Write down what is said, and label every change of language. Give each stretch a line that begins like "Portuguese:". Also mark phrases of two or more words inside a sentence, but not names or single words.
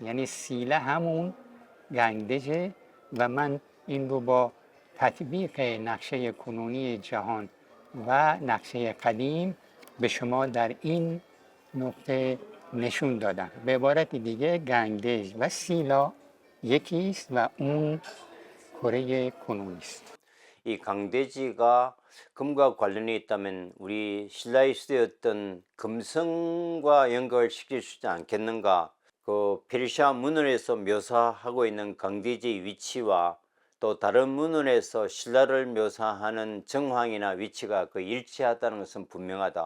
Persian: یعنی سیله همون گنگدژه و من این رو با تطبیق نقشه کنونی جهان و نقشه قدیم به شما در این نقطه نشون دادم. به عبارت دیگه گنگدژ و سیلا یکی است و اون کره کنونی است.
Korean: 이 강대지가 금과 관련이 있다면 우리 신라의 시대였던 금성과 연결을 시킬 수 있지 않겠는가? 그 페르시아 문헌에서 묘사하고 있는 강대지의 위치와 또 다른 문헌에서 신라를 묘사하는 정황이나 위치가 그 일치하다는 것은 분명하다.